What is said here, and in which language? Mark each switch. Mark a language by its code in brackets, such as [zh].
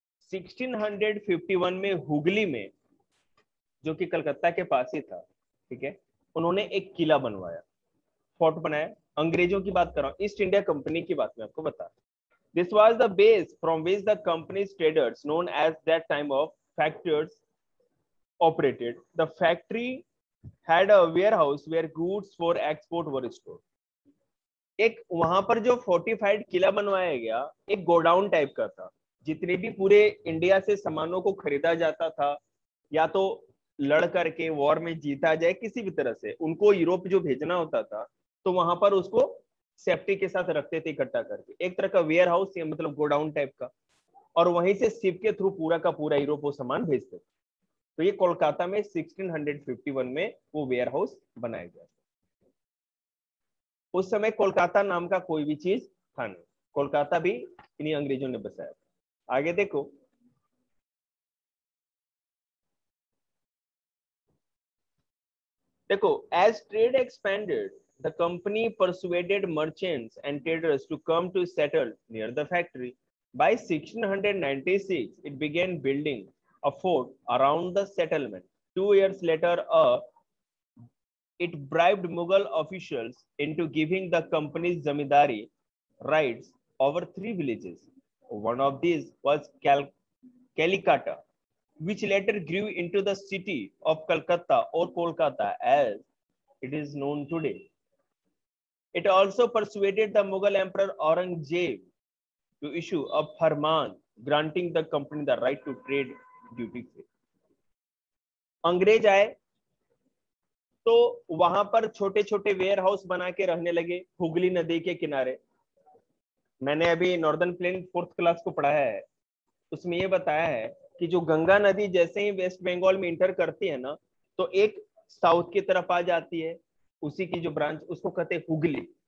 [hi] 1651 में हुगली में, जो कि कलकत्ता के पास ही था, ठीक है, उन्होंने एक किला बनवाया, फोर्ट बनाया। अंग्रेजों की बात कर रहा हूं, ईस्ट इंडिया कंपनी की बात मैं आपको बता। [en] This was the base from which the companies traders known as that time of factors operated. The factory had a warehouse where goods for export were stored. [hi] एक वहां पर जो फोर्टिफाइड किला बनवाया गया, एक गोडाउन टाइप का था। जितने भी पूरे इंडिया से सामानों को खरीदा जाता था, या तो लड़ करके वॉर में जीता जाए किसी भी तरह से, उनको यूरोप जो भेजना होता था, तो वहां पर उसको सेफ्टी के साथ रखते थे इकट्ठा करके, एक तरह का वेयर हाउस या मतलब गोडाउन टाइप का। और वहीं से शिप के थ्रू पूरा का पूरा यूरोप वो सामान भेजते थे। तो ये कोलकाता में 1651 में वो वेयर हाउस बनाया गया। उस समय कोलकाता नाम का कोई भी चीज था नहीं, कोलकाता भी इन्हीं अंग्रेजों ने बसाया था। आगे देखो, देखो [en] As trade expanded the company persuaded merchants and traders to come to settle near the factory. By 1696 it began building a fort around the settlement. 2 years later it bribed Mughal officials into giving the company's zamindari rights over 3 villages. One of these was Kalikata, which later grew into the city of Calcutta or Kolkata as it is known today. It also persuaded the Mughal Emperor Aurangzeb to issue a farman granting the company the right to trade duty free. [hi] अंग्रेज आए तो वहां पर छोटे छोटे ware house बना के रहने लगे हुगली नदी के किनारे। मैंने अभी नॉर्दर्न प्लेन 4th क्लास को पढ़ाया है, उसमें ये बताया है कि जो गंगा नदी जैसे ही वेस्ट बंगाल में इंटर करती है ना, तो एक साउथ की तरफ आ जाती है, उसी की जो ब्रांच उसको कहते हैं हुगली।